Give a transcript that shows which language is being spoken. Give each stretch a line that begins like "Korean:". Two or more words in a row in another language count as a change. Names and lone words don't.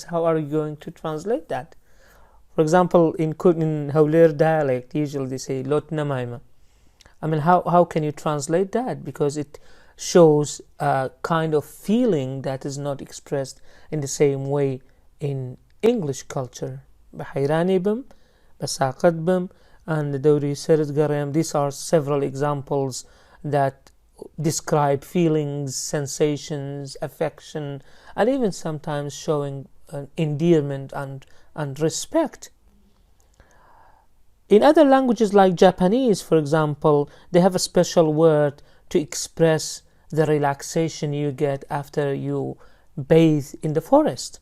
English: How are you going to translate that? For example, in Hawler dialect, usually they say
Central Kurdish: لۆت نەمایمە.
English: I mean, how can you translate that? Because it shows a kind of feeling that is not expressed in the same way in English culture.
Central Kurdish: بحيراني بم, بساقط بم, and دوري سرد قريم.
English: These are several examples that describe feelings, sensations, affection, and even sometimes showing endearment and respect. In other languages like Japanese, for example, they have a special word to express the relaxation you get after you bathe in the forest.